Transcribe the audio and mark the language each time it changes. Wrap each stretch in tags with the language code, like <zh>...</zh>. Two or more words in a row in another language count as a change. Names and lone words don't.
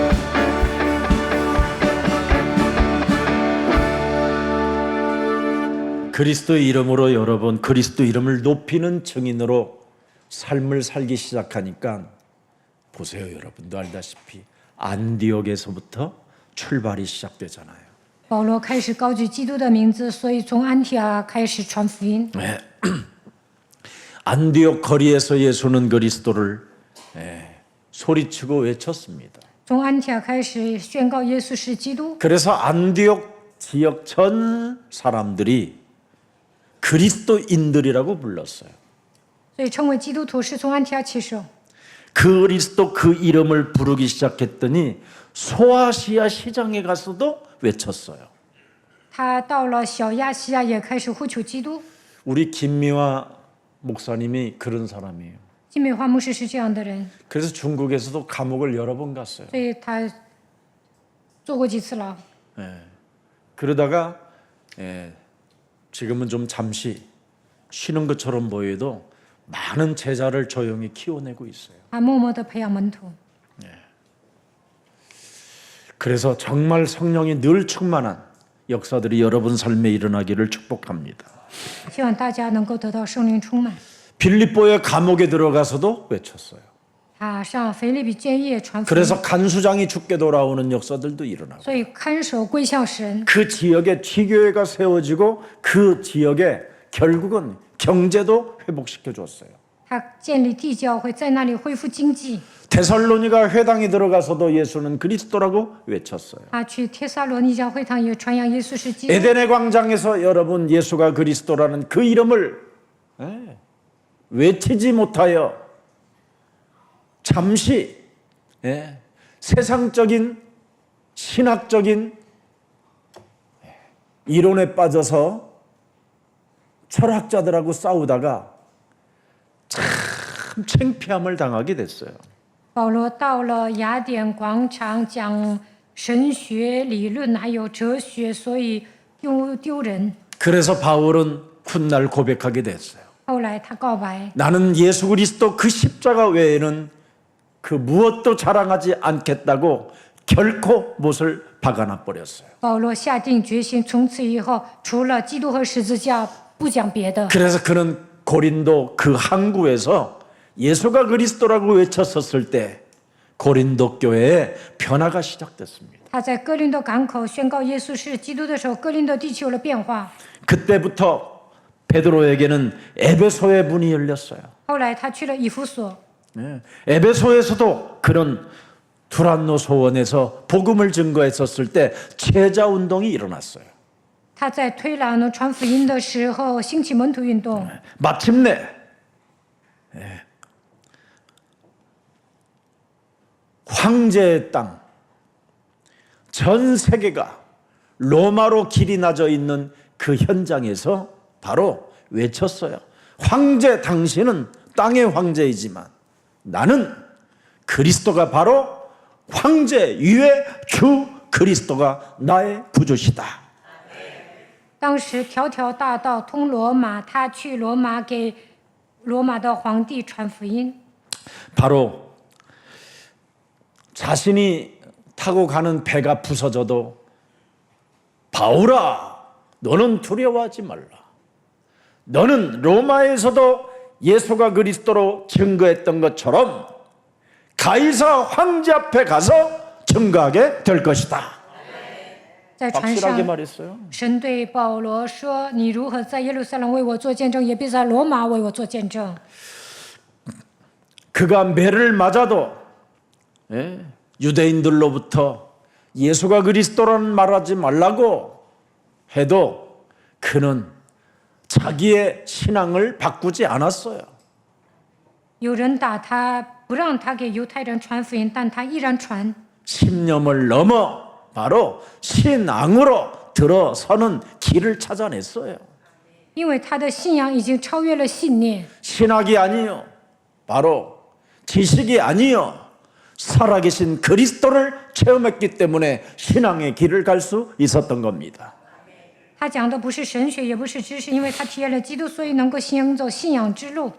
<ko>그리스도의 이름으로 여러분 그리스도 이름을 높이는 증인으로 삶을 살기 시작하니까 보세요. 여러분도 알다시피 안디옥에서부터 출발이 시작되잖아요.</ko> <zh>保罗开始高举基督的名字，所以从安提阿开始传福音。</zh> <ko>안디옥 거리에서 예수는 그리스도를 소리치고 외쳤습니다.</ko> <zh>从安提阿开始宣告耶稣是基督，</zh> <ko>그래서 안디옥 지역 전 사람들이 그리스도인들이라고 불렀어요.</ko> <zh>所以称为基督徒是从安提阿起手。</zh> <ko>그리스도 그 이름을 부르기 시작했더니 소아시아 시장에 가서도 외쳤어요.</ko> <zh>他到了小亚细亚也开始呼求基督。</zh> <ko>우리 김미화 목사님이 그런 사람이에요.</ko> <zh>金美华牧师是这样的人，</zh> <ko>그래서 중국에서도 감옥을 여러 번 갔어요.</ko> <zh>所以他坐过几次牢。</zh> <ko>그러다가 지금은 좀 잠시 쉬는 것처럼 보여도 많은 제자를 조용히 키워내고 있어요.</ko> <zh>他默默地培养门徒。</zh> <ko>그래서 정말 성령이 늘 충만한 역사들이 여러분 삶에 일어나기를 축복합니다.</ko> <zh>希望大家能够得到圣灵充满。</zh> <ko>빌립보의 감옥에 들어가서도 외쳤어요.</ko> <zh>他上腓立比监狱传福音，</zh> <ko>그래서 간수장이 죽게 돌아오는 역사들도 일어나고</ko> <zh>所以看守归向神。</zh> <ko>그 지역에 지교회가 세워지고 그 지역에 결국은 경제도 회복시켜 줬어요.</ko> <zh>他建立地教会，在那里恢复经济。</zh> <ko>데살로니가 회당에 들어가서도 예수는 그리스도라고 외쳤어요.</ko> <zh>他去帖撒罗尼迦会堂也传扬耶稣是基督。</zh> <ko>에덴의 광장에서 여러분 예수가 그리스도라는 그 이름을 외치지 못하여 잠시 세상적인 신학적인 이론에 빠져서 철학자들하고 싸우다가 참 창피함을 당하게 됐어요.</ko> <zh>保罗到了雅典广场讲神学理论还有哲学，所以又丢人。</zh> <ko>그래서 바울은 훗날 고백하게 됐어요.</ko> <zh>后来他告白，</zh> <ko>나는 예수 그리스도 그 십자가 외에는 그 무엇도 자랑하지 않겠다고 결코 못을 박아놔 버렸어요.</ko> <zh>保罗下定决心，从此以后除了基督和十字架，不讲别的。</zh> <ko>그래서 그는 고린도 그 항구에서 예수가 그리스도라고 외쳤었을 때 고린도 교회에 변화가 시작됐습니다.</ko> <zh>他在哥林多港口宣告耶稣是基督的时候，哥林多地区有了变化。</zh> <ko>그때부터 베드로에게는 에베소의 문이 열렸어요.</ko> <zh>后来他去了以弗所，</zh> <ko>에베소에서도 그런 두란노 소원에서 복음을 증거했었을 때 제자 운동이 일어났어요.</ko> <zh>他在推朗传福音的时候兴起门徒运动。</zh> <ko>마침내 황제의 땅, 전 세계가 로마로 길이 나져 있는 그 현장에서 바로 외쳤어요. 황제 당신은 땅의 황제이지만 나는 그리스도가 바로 황제 위의 주 그리스도가 나의 구주시다.</ko> <zh>当时条条大道通罗马，他去罗马给罗马的皇帝传福音。</zh> <ko>바로 자신이 타고 가는 배가 부서져도 바울아 너는 두려워하지 말라. 너는 로마에서도 예수가 그리스도로 증거했던 것처럼 가이사 황제 앞에 가서 증거하게 될 것이다.</ko> <zh>在船</zh> <ko>확실하게</ko> <zh>上，</zh> <ko>말했어요.</ko> <zh>神对保罗说：“你如何在耶路撒冷为我做见证，也必在罗马为我做见证。”</zh> <ko>그가 매를 맞아도 유대인들로부터 예수가 그리스도라는 말하지 말라고 해도 그는 자기의 신앙을 바꾸지 않았어요.</ko> <zh>有人打他，不让他给犹太人传福音，但他依然传。</zh> <ko>신념을 넘어 바로 신앙으로 들어서는 길을 찾아냈어요.</ko> <zh>因为他的信仰已经超越了信念，</zh> <ko>신학이 아니요. 바로 지식이 아니요. 살아계신 그리스도를 체험했기 때문에 신앙의 길을 갈 수 있었던 겁니다.</ko> <zh>他讲的不是神学，也不是知识，因为他体验了基督，所以能够行走信仰之路。</zh>